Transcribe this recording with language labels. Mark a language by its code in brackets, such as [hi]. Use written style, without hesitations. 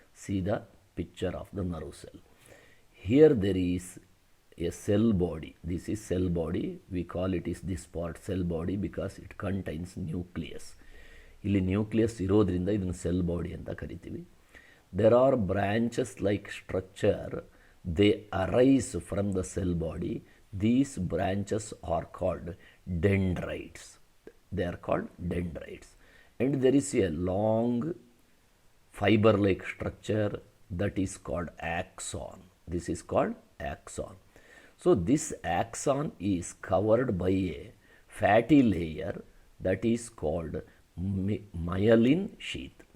[en] See the picture of the nerve cell. Here there is a cell body. This is cell body. We call it is this part cell body because it contains nucleus. [kn] ಇಲ್ಲಿ nucleus ಇರೋದ್ರಿಂದ ಇದನ್ನು cell body ಅಂತ ಕರಿತೀವಿ. [en] There are branches like structure, they arise from the cell body. These branches are called dendrites. They are called dendrites. And there is a long fiber-like structure that is called axon. This is called axon. So this axon is covered by a fatty layer that is called myelin sheath.